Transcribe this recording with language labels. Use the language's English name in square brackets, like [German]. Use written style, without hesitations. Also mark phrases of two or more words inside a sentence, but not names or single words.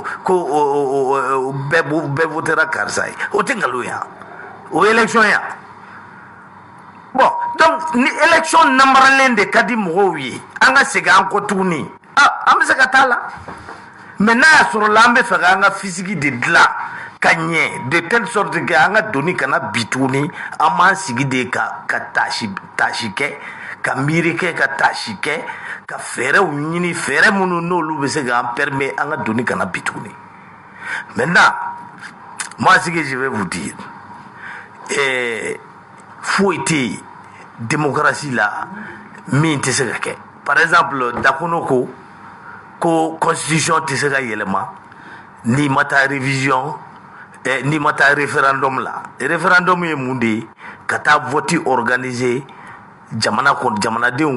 [Bambara] bɛɛ votera karisa ye o tɛ nkalon yan o ye élection yan bon donc ni élection namaralen de ka di mɔgɔw ye an ka segin an kɔ tuguni an bɛ se ka taa la mais n'a y'a sɔrɔ la an bɛ fɛ k'an ka fisiki de dilan ka ɲɛ [French] de telle sorte que [Bambara] an ka doni kana bi tuguni an b'an sigi de ka tasi kɛ ka miiri kɛ ka tasi kɛ ka fɛɛrɛw ɲini fɛɛrɛ minnu n'olu bɛ se k'an permet an ka doni kana bi tuguni [French] maintenant moi ce que je vais vous dire [Bambara] foyi tɛ yen démocratie la min tɛ se ka kɛ [French] par exemple [Bambara] Dakono ko constitution tɛ se ka yɛlɛma n'i ma taa révision n'i ma taa référendum la référendum ye mun de ye ka taa [French] vote organiser [Bambara] jamanadenw